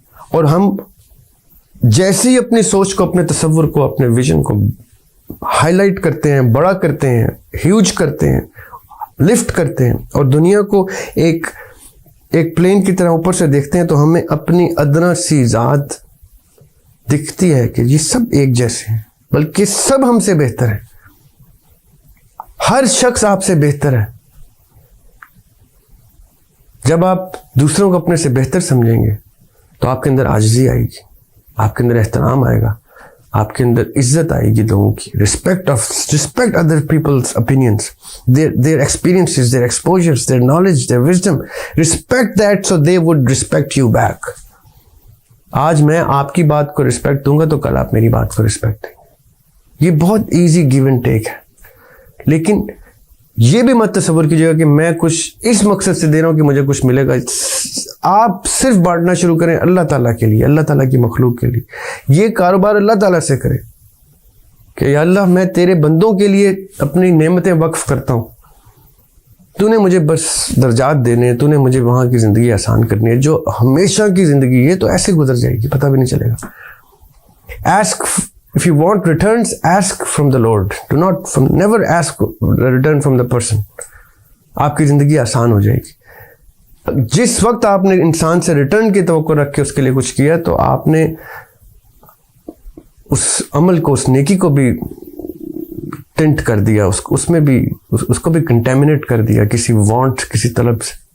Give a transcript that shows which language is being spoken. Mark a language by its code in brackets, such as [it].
[ur] اور ہم جیسے ہی اپنی سوچ کو, اپنے تصور کو, اپنے ویژن کو ہائی لائٹ کرتے ہیں, بڑا کرتے ہیں, ہیوج کرتے ہیں, لفٹ کرتے ہیں, اور دنیا کو ایک پلین کی طرح اوپر سے دیکھتے ہیں, تو ہمیں اپنی ادنا سی ذات دکھتی ہے کہ یہ سب ایک جیسے ہیں, بلکہ سب ہم سے بہتر ہیں. ہر شخص آپ سے بہتر ہے. جب آپ دوسروں کو اپنے سے بہتر سمجھیں گے تو آپ کے اندر عاجزی آئے گی, آپ کے اندر احترام آئے گا, آپ کے اندر عزت آئے گی لوگوں کی. [en] Respect other people's opinions, their experiences, their exposures, their knowledge, their wisdom. Respect that so they would respect you back. [ur] آج میں آپ کی بات کو رسپیکٹ دوں گا تو کل آپ میری بات کو رسپیکٹ دیں گے. یہ بہت [en] easy give and take [ur] ہے. لیکن یہ بھی مت تصور کیجیے گا کہ میں کچھ اس مقصد سے دے رہا ہوں کہ مجھے کچھ ملے گا. آپ صرف بانٹنا شروع کریں اللہ تعالیٰ کے لیے, اللہ تعالیٰ کی مخلوق کے لیے. یہ کاروبار اللہ تعالیٰ سے کریں کہ یا اللہ میں تیرے بندوں کے لیے اپنی نعمتیں وقف کرتا ہوں, تو نے مجھے بس درجات دینے, تو نے مجھے وہاں کی زندگی آسان کرنی ہے. جو ہمیشہ کی زندگی ہے تو ایسے گزر جائے گی, پتہ بھی نہیں چلے گا. [en] Ask, if you want returns, ask from the Lord. Never ask return from the person. [ur] آپ کی زندگی آسان ہو جائے گی. جس وقت آپ نے انسان سے ریٹرن کی توقع رکھ کے اس کے لیے کچھ کیا تو آپ نے اس عمل کو, اس نیکی کو بھی ٹنٹ کر دیا, اس میں بھی اس کو بھی کنٹیمنیٹ کر دیا کسی وانٹ, کسی طلب سے.